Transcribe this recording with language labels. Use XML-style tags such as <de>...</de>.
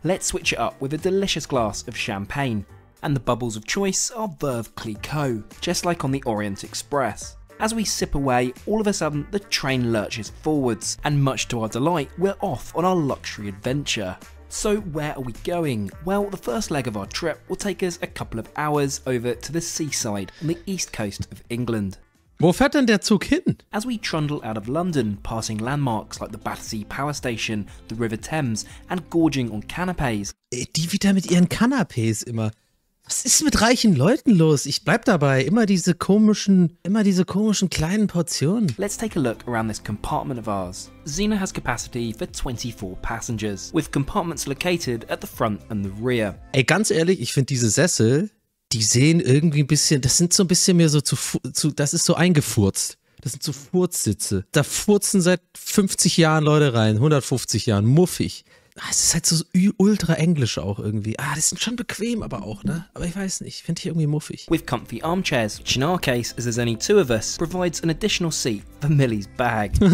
<en>Let's switch it up with a delicious glass of champagne. And the bubbles of choice are Veuve Clicquot, just like on the Orient Express. As we sip away, all of a sudden the train lurches forwards, and much to our delight, we're off on our luxury adventure. So where are we going? Well, the first leg of our trip will take us a couple of hours over to the seaside on the east coast of England.</en> <de>Wo fährt denn der Zug hin?</de> <en>As we trundle out of London, passing landmarks like the Battersea Power Station, the River Thames, and gorging on canapés.</en> <de>Die wieder mit ihren Canapés immer. Was ist mit reichen Leuten los? Ich bleib dabei. Immer diese komischen kleinen Portionen.</de> <en>Let's take a look around this compartment of ours. Xena has capacity for 24 passengers, with compartments located at the front and the rear.</en> <de>Ey, ganz ehrlich, ich finde diese Sessel, die sehen irgendwie ein bisschen, das sind so ein bisschen mehr so das ist so eingefurzt. Das sind so Furzsitze. Da furzen seit 50 Jahren Leute rein, 150 Jahren, muffig. Es ist halt so ultra englisch auch irgendwie. Das sind schon bequem aber auch, ne? Aber ich weiß nicht, finde ich irgendwie muffig.</de> <en>With comfy armchairs, which in our case, as there's only 2 of us, provides an additional seat for Millie's bag.</en>